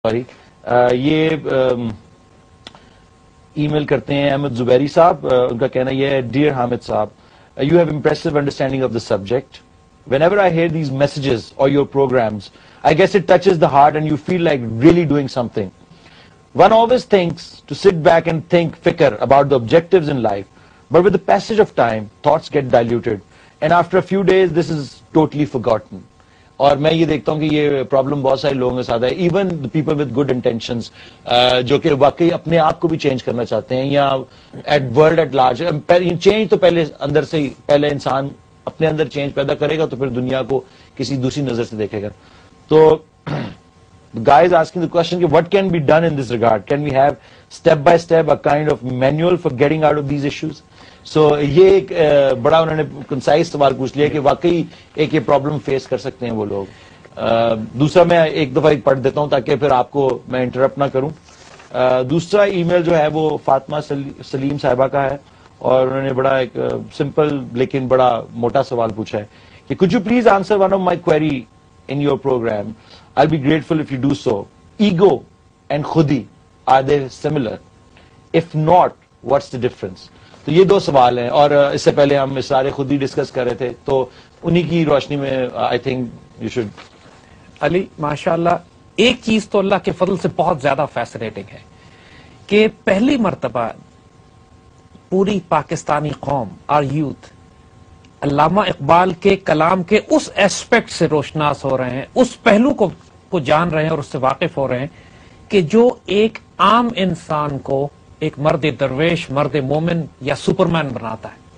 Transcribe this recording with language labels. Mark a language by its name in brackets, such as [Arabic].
[Urdu] Sorry یہ ای میل کرتے ہیں احمد زبیری صاحب. ان کا کہنا یہ ہے, ڈیئر حامد صاحب, [English] you have impressive understanding of the subject. Whenever I hear these messages or your programs, I guess it touches the heart and you feel like really doing something. One always thinks to sit back and think fikr about the objectives in life, but with the passage of time, thoughts get diluted, and after a few days, this is totally forgotten. [Urdu] اور میں یہ دیکھتا ہوں کہ یہ problem بہت سارے لوگوں کے ساتھ ہے, [English] even people with good intentions [Urdu] جو کہ واقعی اپنے آپ کو بھی چینج کرنا چاہتے ہیں یا [English] At world at large. [Urdu] Change تو پہلے اندر سے ہی, پہلے انسان اپنے اندر چینج پیدا کرے گا تو پھر دنیا کو کسی دوسری نظر سے دیکھے گا. [English] تو guy is asking the question کہ what can be done in this regard? Can we have step by step a kind of manual for getting out of these issues? [Urdu] So یہ ایک بڑا انہوں نے کنسائز سوال پوچھ لیا کہ واقعی ایک یہ پرابلم فیس کر سکتے ہیں وہ لوگ. دوسرا میں ایک دفعہ پڑھ دیتا ہوں تاکہ پھر آپ کو میں انٹرپٹ نہ کروں. دوسرا ای میل جو ہے وہ فاطمہ سلیم صاحبہ کا ہے اور انہوں نے بڑا ایک سمپل لیکن بڑا موٹا سوال پوچھا ہے کہ [English] could you please answer one of my query in your program? I'll be grateful if you do so. Ego and khudi, are they similar? If not, what's the difference? [Urdu] تو یہ دو سوال ہیں, اور اس سے پہلے ہم اسرار خودی ڈسکس کر رہے تھے, تو انہی کی روشنی میں [English] I think you should. [Urdu] علی ماشاءاللہ ایک چیز تو اللہ کے فضل سے بہت زیادہ فیسنیٹنگ ہے کہ پہلی مرتبہ پوری پاکستانی قوم اور یوتھ علامہ اقبال کے کلام کے اس ایسپیکٹ سے روشناس ہو رہے ہیں, اس پہلو کو جان رہے ہیں اور اس سے واقف ہو رہے ہیں کہ جو ایک عام انسان کو ایک مرد درویش, مرد مومن یا سپرمین بناتا ہے.